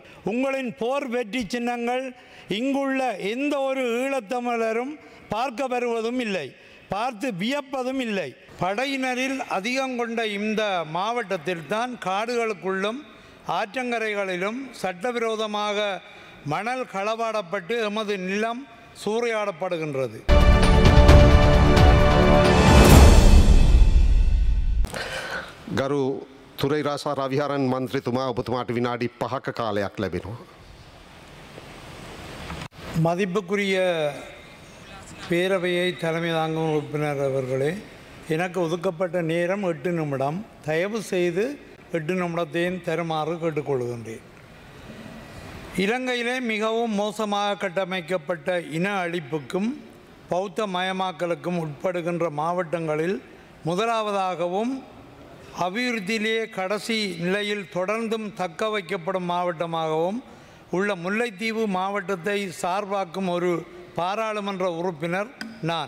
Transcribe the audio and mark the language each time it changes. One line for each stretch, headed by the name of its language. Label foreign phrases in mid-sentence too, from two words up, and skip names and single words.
Tamil: உங்களின் போர் வெற்றி சின்னங்கள் இங்குள்ள எந்த ஒரு ஈழத்தமிழரும் பார்க்க வருவதும் இல்லை, பார்த்து வியப்பதும் இல்லை. படையினரில் அதிகம் கொண்ட இந்த மாவட்டத்தில்தான் காடுகளுக்குள்ளும் ஆற்றங்கரைகளிலும் சட்டவிரோதமாக மணல் களவாடப்பட்டு எமது நிலம் சூறையாடப்படுகின்றது.
Sinhala: ගරු තුරයිරාසා රවිහරන් මන්ත්‍රීතුමා ඔබතුමාට විනාඩි 5ක කාලයක් ලැබෙනවා.
Tamil: மதிப்புக்குரிய பேரவையை தலைமை தாங்கும் உறுப்பினர் அவர்களே, எனக்கு ஒதுக்கப்பட்ட நேரம் 8 நிமிடம். தயவு செய்து 8 நிமிடத்தையும் தருமாறு கேட்டுக்கொள்கின்றேன். இலங்கையிலே மிகவும் மோசமாக கட்டமைக்கப்பட்ட இன அழிப்புக்கும் பௌத்த மயமாக்கலுக்கும் உட்படுகின்ற மாவட்டங்களில் முதலாவதாகவும் அபிவிருத்தியிலேயே கடைசி நிலையில் தொடர்ந்தும் தக்க வைக்கப்படும் மாவட்டமாகவும் உள்ள முல்லைத்தீவு மாவட்டத்தை சார்பாக்கும் ஒரு பாராளுமன்ற உறுப்பினர் நான்.